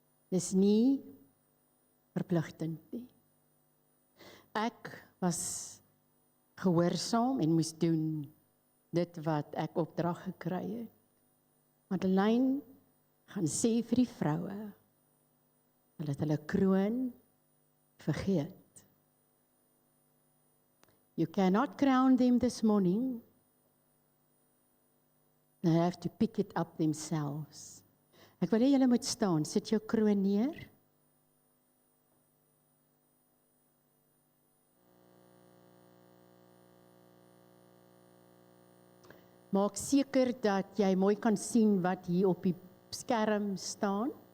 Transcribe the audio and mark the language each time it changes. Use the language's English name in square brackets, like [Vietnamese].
[Afrikaans] Dis nie verpligtend nie. Ek was gehoorsaam en moes doen dit wat ek opdrag gekry het. Madeleine gaan sê vir die vroue, hulle het hulle kroon vergeet. [English] You cannot crown them this morning. They have to pick it up themselves. [Afrikaans] Ek wil hê julle moet staan, sit jou kroon neer. Maak seker dat jy mooi kan sien wat hier op die skerm staan.